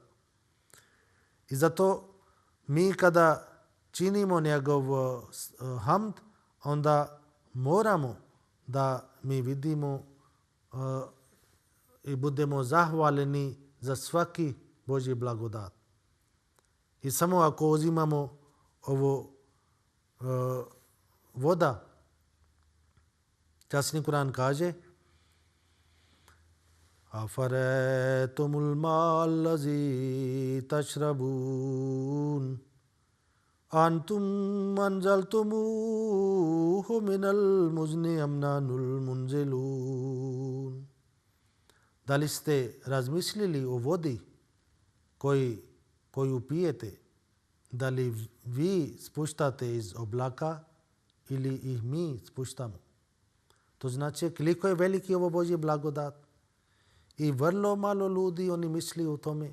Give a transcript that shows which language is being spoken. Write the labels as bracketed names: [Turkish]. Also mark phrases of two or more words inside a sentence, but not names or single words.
[Bosnian] I zato mi kada činimo njegov hamd, onda moramo da mi vidimo i budemo zahvaljeni za svaki Božji blagodat. I samo ako uzimamo ovo voda, časni Kur'an kaže [Arabic] أفرأيتم الماء الذي تشربون أأنتم أنزلتموه من المزن أم نحن المنزلون. [Bosnian] Da li ste razmislili o vodi koju pijete? Da li vi spuštate iz oblaka ili ih mi spuštamo? To znači koliko je veliki ovo Božji blagodat. I vrlo malo ljudi oni misli o tome.